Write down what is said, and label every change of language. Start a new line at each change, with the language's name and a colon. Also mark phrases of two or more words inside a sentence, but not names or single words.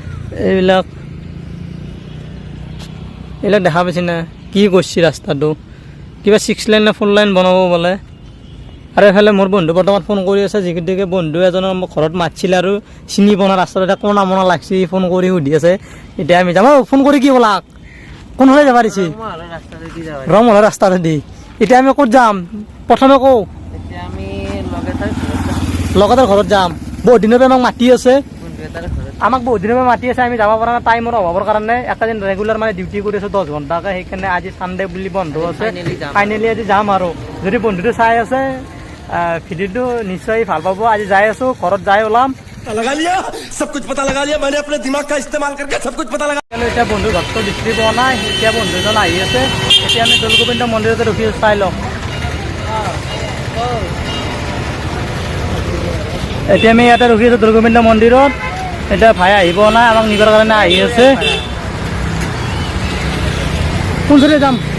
Assamese: দেখা পাইছেনে কি কৰিছে ৰাস্তাটো কিবা 6 লাইন না 4 লাইন বনাব বোলে আৰু এইফালে মোৰ বন্ধু বৰ্তমান ফোন কৰি আছে যিগতিকে বন্ধু এজনৰ মোক ঘৰত মাতিছিল আৰু চিনি পোৱা ৰাস্তাটো এটা কোনা মনা লাগছে ফোন কৰি সুধি আছে এতিয়া আমি যাম ফোন কৰি কি ক'লা কোনফালে যাব পাৰিছে ৰঙমহলৰ ৰাস্তাটো দি এতিয়া আমি ক'ত যাম প্ৰথমে কওঁ এতিয়া আমি লগতে ঘৰত যাম বহুত দিনৰ পৰা আমাক মাতি আছে আমি যাব পৰা নাই টাইমৰ অভাৱৰ কাৰণে একেদিন ৰেগুলাৰ মানে ডিউটি কৰি আছোঁ 10 ঘণ্টাকৈ সেইকাৰণে আজি চানডে বুলি বন্ধ আছে ফাইনেলি আজি যাম আৰু যদি বন্ধুটো চাই আছে ভিডিঅ'টো নিশ্চয় ভাল পাব। আজি যাই আছোঁ, ঘৰত যাই ওলাম।
Hindi: लगा लिया सब कुछ पता लगा लिया मैंने अपने दिमाग का इस्तेमाल करके सब कुछ पता लगा
Assamese: এতিয়া বন্ধুৰ ঘৰটো বিচাৰি পোৱা নাই, এতিয়া বন্ধুজন আহি আছে। এতিয়া আমি দৌলগোবিন্দ মন্দিৰতে ৰখি চাই লওঁ। এতিয়া আমি ইয়াতে ৰখি আছোঁ দৌলগোবিন্দ মন্দিৰত। এতিয়া ভাই আহি পোৱা নাই, আমাক নিবৰ কাৰণে আহি আছে। কোনফালে যাম?